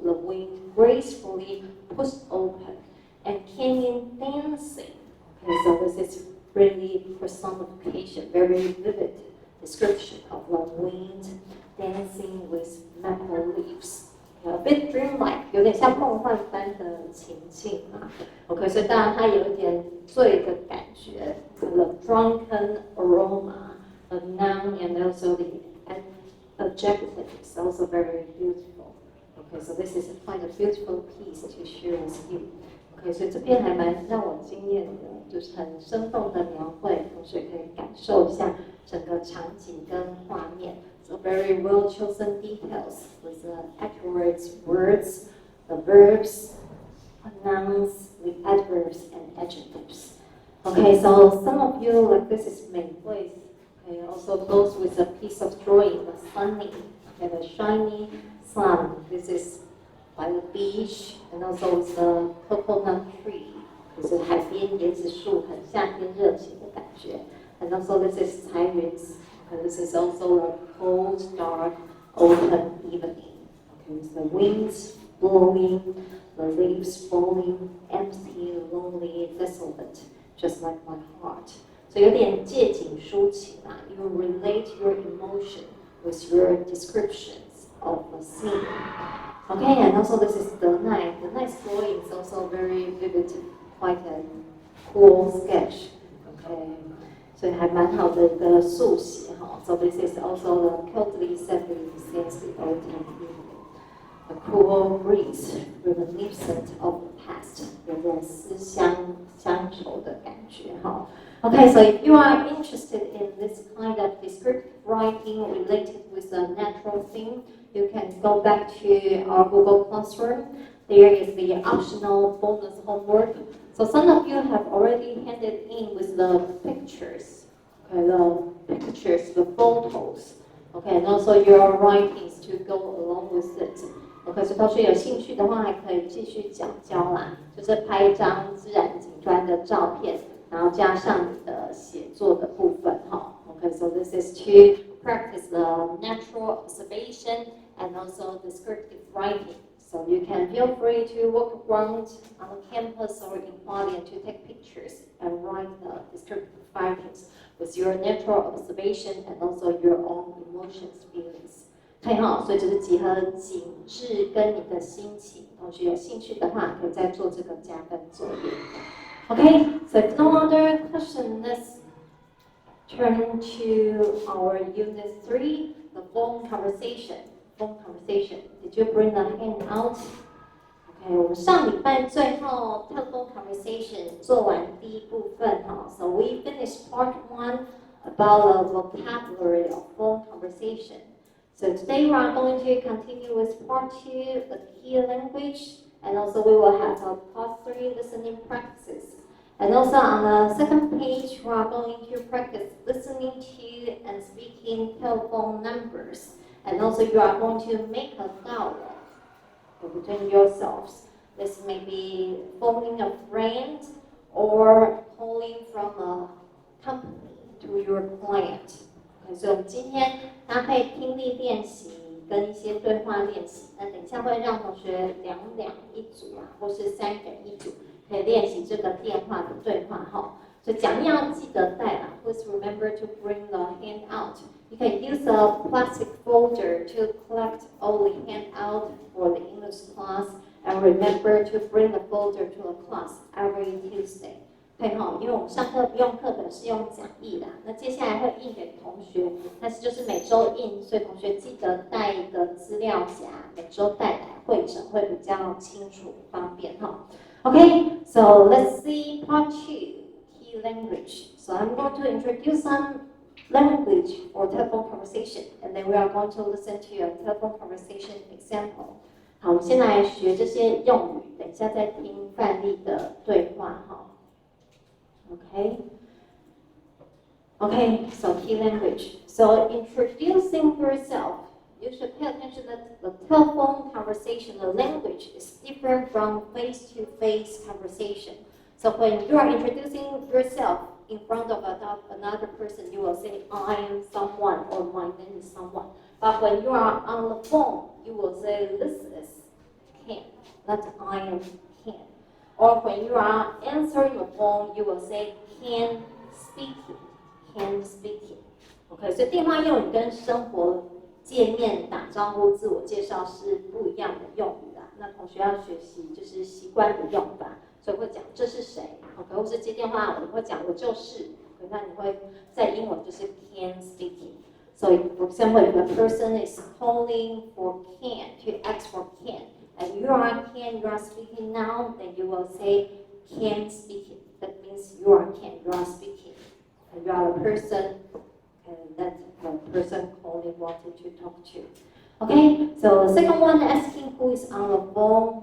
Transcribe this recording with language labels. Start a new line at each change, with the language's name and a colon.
English: The wind gracefully pushed open and came in dancing. Okay, so this is really personification, very vivid description of the wind dancing with maple leaves. Okay, a bit dreamlike,
Chinese: 有点像梦幻般的情境啊。 OK， 所以当然它有一点醉的感觉。
English: The drunken aroma, the noun and also the adjective is also very beautiful. Okay, so this is quite a beautiful piece to share with you. Okay, 所以这篇还蛮让我惊艳的，就是很生动的描绘，同学可以感受一下整个场景跟画面。 So very well chosen details with the accurate words, the verbs, nouns, the adverbs and adjectives. Okay, so some of you like this is Mei Hui's. Okay, also goes with a piece of drawing, the sunny, okay, the shiny sun. This is by the beach and also with the coconut tree.
Chinese: 就是海边椰子树，很夏天热情的感觉。
English: And also this is 彩云 and this is also a cold, dark, autumn evening. Okay, with the winds blowing, the leaves falling, empty, lonely, desolate, just like my heart. So
Chinese: 有点借景抒情啊
English: You relate your emotion with your descriptions of the scene. Okay, and also this is the night. The night drawing is also very vivid, quite a cool sketch.
Chinese: Okay, 所以还蛮好的一个速写哈。
English: So this is also the coldly setting since the autumn evening. A cool breeze, reminiscent of the past.
Chinese: 有点思乡乡愁的感觉哈。
English: Okay, so if you are interested in this kind of descriptive writing related with a natural theme, you can go back to our Google Classroom. There is the optional bonus homework. So some of you have already handed in with the pictures, okay, the photos, okay, and also your writings to go along with it.
Chinese: Okay, 所以同学有兴趣的话，还可以继续讲教啦，就是拍一张自然景观的照片。然后加上你的写作的部分哈
English: Okay, so this is to practice the natural observation and also descriptive writing. So you can feel free to walk around on the campus or in Hualien to take pictures and write the descriptive writings with your natural observation and also your own emotions, feelings.
Chinese: 可以哈，所以就是结合景致跟你的心情。同学有兴趣的话，可以再做这个加分作业。
English: Okay, so if no other question, let's turn to our Unit 3, the phone conversation. Phone conversation. Did you bring the handout? Okay,
Chinese: 我们上礼拜最后
English: telephone conversation
Chinese: 做完第一部分哈
English: So we finished part 1 about the vocabulary of phone conversation. So today we are going to continue with part 2, the key language, and also we will have a part 3 listening practices. And also on the second page, we are going to practice listening to and speaking telephone numbers. And also you are going to make a dialogue between yourselves. This may be phoning a friend or calling from a company to your client.
Chinese: Okay, so 今天大家可以听力练习跟一些对话练习。那等一下会让同学两一组啊，或是3人一组。可以练习这个电话的对话哈，所以讲义要记得带啦。
English: Please remember to bring the handout. You can use a plastic folder to collect all the handout for the English class, and remember to bring the folder to the class every Tuesday.
Chinese: 可以哈，因为我们上课不用课本，是用讲义啦。那接下来会印给同学，但是就是每周印，所以同学记得带一个资料夹，每周带来会诊会比较清楚方便哈。
English: Okay, so let's see part 2, key language. So I'm going to introduce some language for telephone conversation, and then we are going to listen to a telephone conversation example. 好，我们先来学这些用语，等一下再听范例的对话哈。 Okay. Okay, so key language. So introducing yourself. You should pay attention that the telephone conversation, the language is different from face-to-face conversation. So when you are introducing yourself in front of another person, you will say, I am someone, or my name is someone. But when you are on the phone, you will say, this is Ken, not I am Ken. Or when you are answering the phone, you will say, Ken speaking, Ken speaking.
Chinese: Okay, 所以电话用语跟生活见面打招呼、自我介绍是不一样的用语啦。那同学要学习就是习惯的用法，所以会讲这是谁 ，OK， 或是接电话我会讲我就是 ，OK， 那你会在英文就是
English: Ken speaking。 So for example, if a person is calling for Ken to ask for Ken, and you are Ken, you are speaking now, then you will say Ken speaking. That means you are Ken, you are speaking, and you are a person. And that the person calling wanted to talk to. Okay, so the second one, asking who is on the phone.